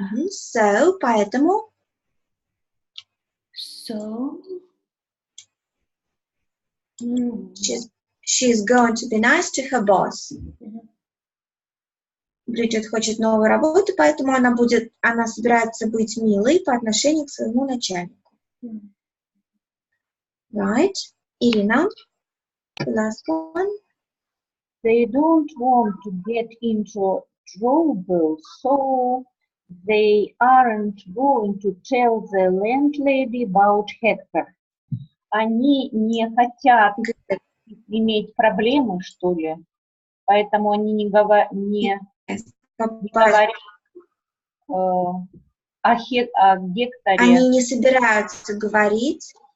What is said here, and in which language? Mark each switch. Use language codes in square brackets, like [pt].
[ru] So, поэтому. [en] So. She's going to be nice to her boss. [ru] Бриджит хочет новую работу, поэтому она собирается быть милой по отношению к своему начальнику. [en] Right? Ирина, the last one. They don't want to get into trouble, so they aren't going to tell the landlady about Hector. [ru] Они не хотят иметь проблемы, что ли, поэтому они не говорят о Гекторе. Они не собираются говорить